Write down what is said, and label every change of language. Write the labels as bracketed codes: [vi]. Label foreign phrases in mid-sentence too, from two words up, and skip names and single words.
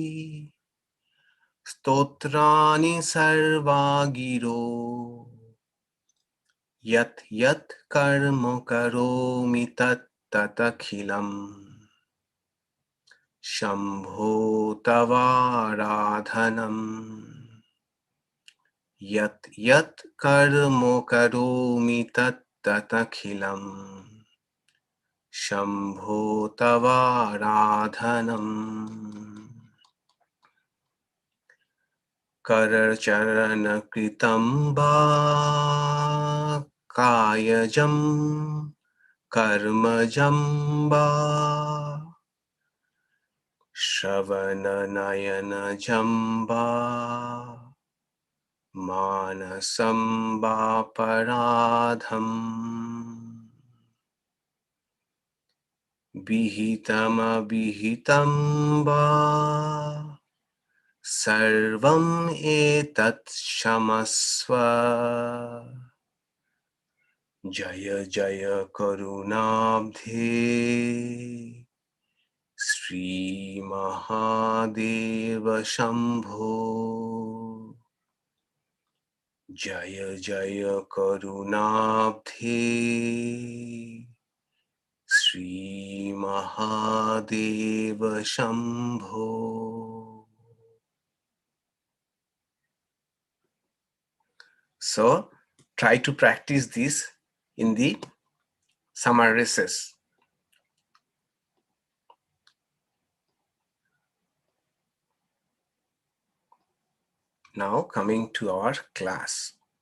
[sa] स्तोत्राणि सर्वगिरो यत् यत् कर्म करोमि तत् तदखिलं शम्भो तवाराधनम् यत् यत् कर्म करोमि तत् तदखिलं शम्भो तवाराधनम् yat yat karma karomi tat tatakhilam shambho tavaradhanam. करचरण कृतं वा कायजं कर्मजं वा श्रवण नयनजं वा मानसं वा पराधं विहितं अविहितं वा सर्वम् एतत् क्षमस्व जय जय करुणाब्धे श्री महादेव शम्भो जय जय करुणाब्धे श्री महादेव शम्भो jaya jaya karunabdhe Sri Mahadeva Shambho. [en] So try to practice this in the summer recess. Now coming to our class.